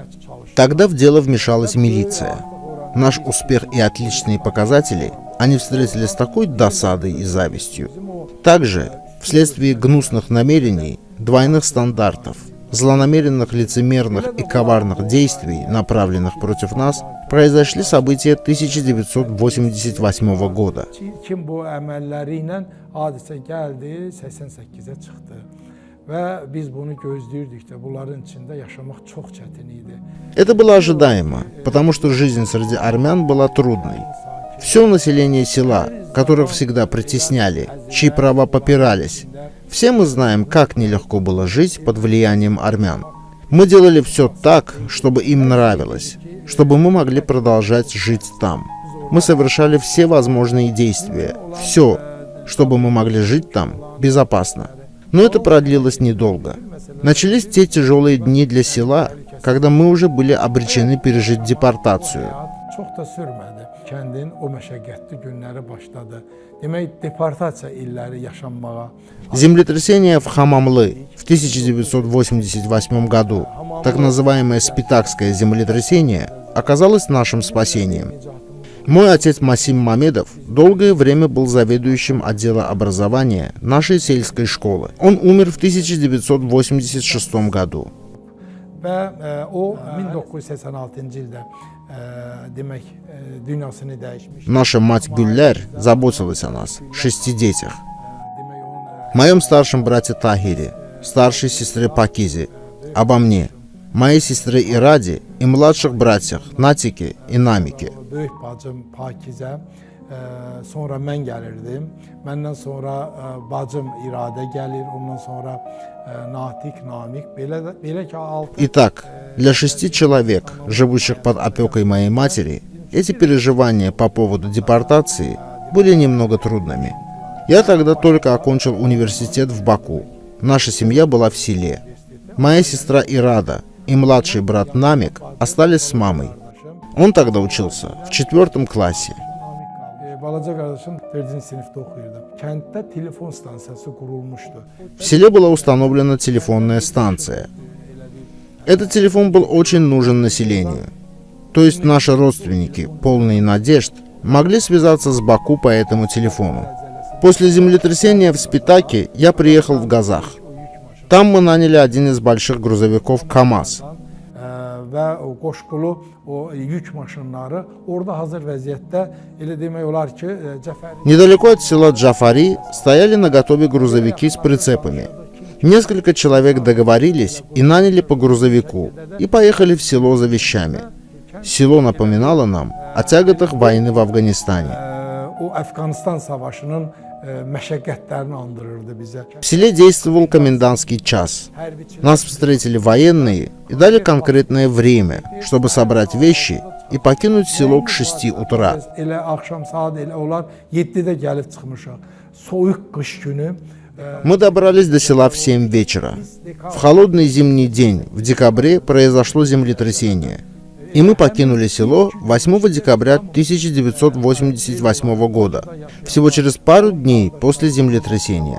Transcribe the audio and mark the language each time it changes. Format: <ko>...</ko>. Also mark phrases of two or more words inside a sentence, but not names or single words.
<ru>Тогда в дело вмешалась милиция. Наш успех и отличные показатели они встретили с такой досадой и завистью. Также, вследствие гнусных намерений, двойных стандартов, злонамеренных, лицемерных и коварных действий, направленных против нас, произошли события 1988 года.</ru> <az>Kim bu əməlləri ilə hadisə gəldi, 88-ə çıxdı. Və biz bunu gözləyirdik də, bunların içində yaşamaq çox çətin idi.</az> <ru>Это было ожидаемо, потому что жизнь среди армян была трудной. Все население села, которых всегда притесняли, чьи права попирались, все мы знаем, как нелегко было жить под влиянием армян. Мы делали все так, чтобы им нравилось, чтобы мы могли продолжать жить там. Мы совершали все возможные действия, все, чтобы мы могли жить там безопасно. Но это продлилось недолго. Начались те тяжелые дни для села, когда мы уже были обречены пережить депортацию.</ru> <az>Çox da sürmədi. Kəndin o məşəqqətli günləri başladı. Demək, deportasiya illəri yaşanmağa.</az> <ru>Землетрясение в Хамамлы в 1988 году, так называемое Спитакское землетрясение, оказалось нашим спасением. Мой отец Масим Мамедов долгое время был заведующим отдела образования нашей сельской школы. Он умер в 1986 году.</ru> <az>Və o 1986-cı ildə demək dünyasını dəyişmiş.</az> <ru>Наша мать Гюллер заботилась о нас, 6 детях. Моем старшем брате Тахире, старшей сестре Пакизе, обо мне, моей сестре Ираде и младших братьях Натике и Намике.</ru> <az>Böyük bacım Pakizə, sonra mən gəlirdim. Məndən sonra bacım İradə gəlir, ondan sonra Natik, Namik, belə ki 6.</az> <ru>Итак, для 6 человек, живущих под опекой моей матери, эти переживания по поводу депортации были немного трудными. Я тогда только окончил университет в Баку. Наша семья была в селе. Моя сестра Ирада и младший брат Намик остались с мамой. Он тогда учился в 4 классе.</ru> <az>Balaca qardaşım 4-cü sinifdə oxuyurdu. Kənddə telefon stansiyası qurulmuşdu.</az> <ru>В селе была установлена телефонная станция. Этот телефон был очень нужен населению. То есть наши родственники, полные надежд, могли связаться с Баку по этому телефону. После землетрясения в Спитаке я приехал в Газах. Там мы наняли один из больших грузовиков КАМАЗ.</ru> <az>Və o qoşqulu o yük maşınları orada hazır vəziyyətdə elə demək olar ki Cəfəri.</az> <ru>Недалеко от села Джафари стояли наготове грузовики с прицепами. Несколько человек договорились и наняли по грузовику и поехали в село за вещами. Село напоминало нам о тяготах войны в Афганистане.</ru> <az>O Əfqanistan savaşının məşəqqətlərini andırırdı bizə.</az> <ru>В селе действовал комендантский час. Нас встретили военные и дали конкретное время, чтобы собрать вещи и покинуть село к 6 утра.</ru> <az>Elə axşam saat elə olar 7-də gəlib çıxmışıq. Soyuq qış günü.</az> <ru>Мы добрались до села в 7 вечера. В холодный зимний день в декабре произошло землетрясение. И мы покинули село 8 декабря 1988 года, всего через пару дней после землетрясения.</ru>